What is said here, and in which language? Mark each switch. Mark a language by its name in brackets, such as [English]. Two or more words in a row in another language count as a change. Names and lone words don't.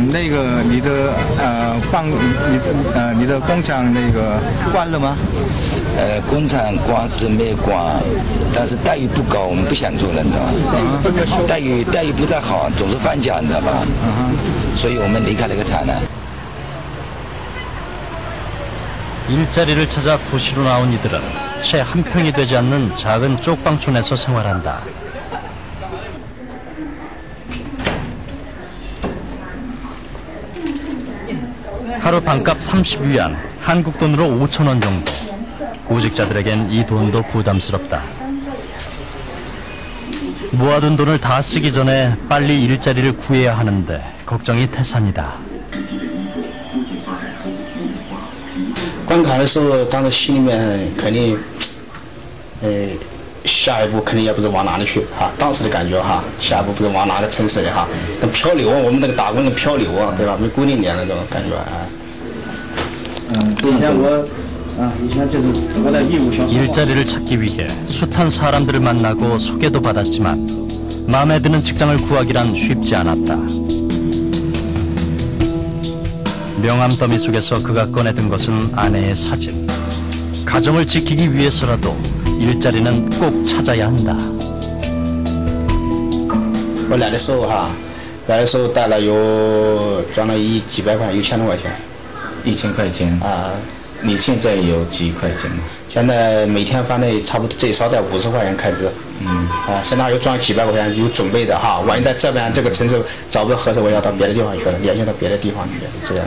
[Chinese] 那个你的你的工厂那个关了吗？工厂关是没关，但是待遇不高，我们不想做了，你知道吗？待遇不太好，总是放假，你知道吧？所以我们离开了个厂呢。 [Korean] 일자리를 찾아 도시로 나온 이들은 채 한 평이 되지 않는 작은 쪽방촌에서 생활한다. 하루 반값 30위안, 한국 돈으로 5,000원 정도. 구직자들에겐 이 돈도 부담스럽다. 모아둔 돈을 다 쓰기 전에 빨리 일자리를 구해야 하는데 걱정이 태산이다. [Chinese] 关卡的时候，当时心里面肯定，下一步肯定也不知往哪里去哈。当时的感觉哈，下一步不知往哪个城市里哈，跟漂流，我们那个打工跟漂流啊，对吧？没固定点那种感觉啊。以前就是我在义乌小。 [Korean] 일자리를 찾기 위해 숱한 사람들을 만나고 소개도 받았지만 마음에 드는 직장을 구하기란 쉽지 않았다. 명함 더미 속에서 그가 꺼내든 것은 아내의 사진. 가정을 지키기 위해서라도 일자리는 꼭 찾아야 한다. [Chinese] 我来的时候哈，来的时候带了有赚了几百块，1000多块钱。 1000块钱啊。你现在有几块钱吗？现在每天反正差不多最少得50块钱开支。身上又赚几百块钱，有准备的哈。万一在这边这个城市找不到合适，我要到别的地方去了，联系到别的地方去，这样。